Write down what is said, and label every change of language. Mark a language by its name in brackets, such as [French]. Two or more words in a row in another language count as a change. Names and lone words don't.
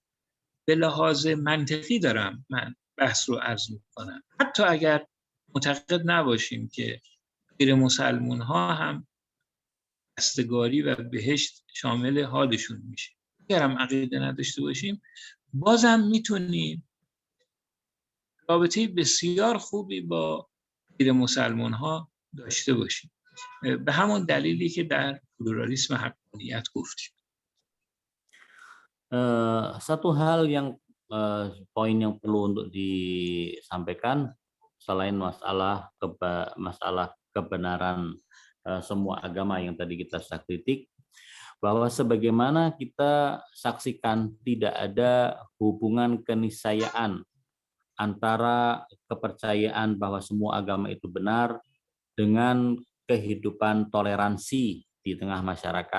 [Persian] به لحاظ منطقی دارم من بحث رو عرض میکنم، حتی اگر معتقد نباشیم که غیر مسلمان ها هم رستگاری و بهشت شامل حالشون میشه، اگر هم عقیده نداشته باشیم، بازم میتونیم رابطه بسیار خوبی با غیر مسلمان ها داشته باشیم، به همون دلیلی که در پلورالیسم حقانیت گفتیم. [Indonesian] Satu hal yang poin yang perlu untuk disampaikan selain masalah kebenaran semua agama yang tadi kita sudah kritik, bahwa sebagaimana kita saksikan tidak ada hubungan keniscayaan antara kepercayaan bahwa semua agama itu benar dengan kehidupan toleransi di tengah masyarakat.